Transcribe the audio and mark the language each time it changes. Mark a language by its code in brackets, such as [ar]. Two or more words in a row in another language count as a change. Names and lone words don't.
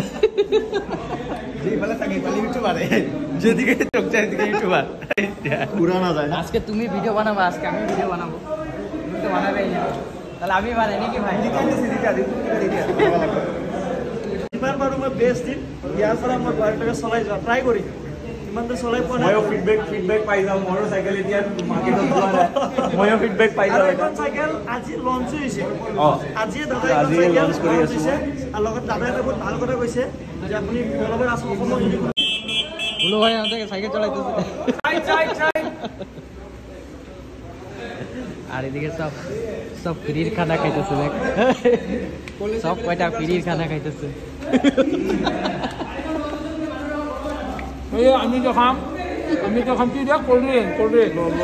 [bn] আজকে তুমি ভিডিও বানাবো, আজকে আমি ভিডিও বানাবো, তুমি তো বানাবেই না, তাহলে আমি বানাই নাকি ভাই? [as] ইমান বারো মই বেস্ট দিন ইয়াৰ পৰা মই গাড়ীটাকে চলাই যোৱা ট্ৰাই কৰিম। ইমানটো চলাই পোৱা নাই। ময়ো ফিডবেক পাই যাম। মোৰো চাইকেল এতিয়া মাৰ্কেটত যোৱা নাই, ময়ো ফিডবেক পাই যাম। এখন চাইকেল আজি লঞ্চ হৈছে, আজিয়ে দাদাই লঞ্চ কৰি আছে। আৰু লগত দাদাই এটা বহুত ভাল কথা কৈছে যে আপুনি অলপমান অসমত যদি [bn] বলো ভাই আমাদেরকে সাইকেল চালাইতেছে। আর এদিকে সব সব ফ্রির খানা খাইতেছে, দেখ সব কয়টা ফ্রির খানা খাইতেছে। আমি তো খাম কি দিয়া [en] cold drink